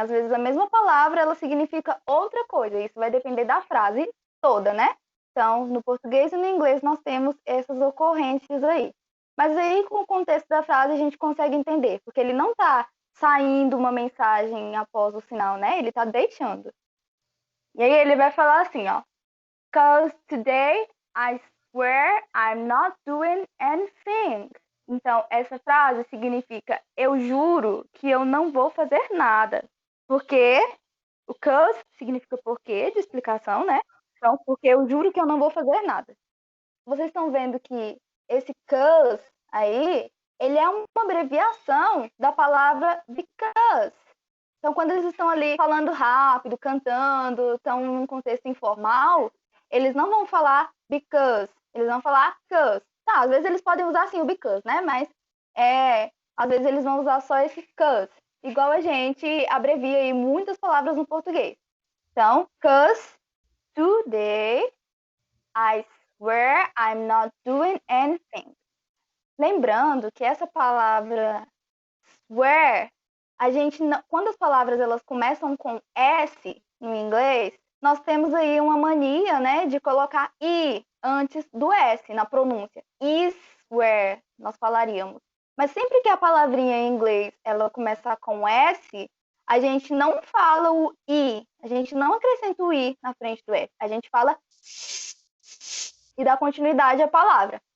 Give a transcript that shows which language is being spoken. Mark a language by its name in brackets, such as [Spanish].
[Portuguese] Às vezes a mesma palavra, ela significa outra coisa. Isso vai depender da frase toda, né? Então, no português e no inglês nós temos essas ocorrências aí. Mas aí, com o contexto da frase, a gente consegue entender, porque ele não está saindo uma mensagem após o sinal, né? Ele está deixando. E aí ele vai falar assim, ó. [English] Cause today I swear I'm not doing anything. [Portuguese] Então, essa frase significa eu juro que eu não vou fazer nada. Porque o cause significa porquê, de explicação, né? Então, porque eu juro que eu não vou fazer nada. Vocês estão vendo que esse cause aí, ele é uma abreviação da palavra because. Então, quando eles estão ali falando rápido, cantando, estão num contexto informal, eles não vão falar because, eles vão falar cause. Tá, às vezes eles podem usar sim o because, né? Mas às vezes eles vão usar só esse cause. Igual a gente abrevia aí muitas palavras no português. [English] Então, cause today I swear I'm not doing anything. [Portuguese] Lembrando que essa palavra swear, a gente quando as palavras elas começam com S no inglês, nós temos aí uma mania, né, de colocar I antes do S na pronúncia. I swear, nós falaríamos. Mas sempre que a palavrinha em inglês ela começar com S, a gente não fala o I, a gente não acrescenta o I na frente do S, a gente fala e dá continuidade à palavra.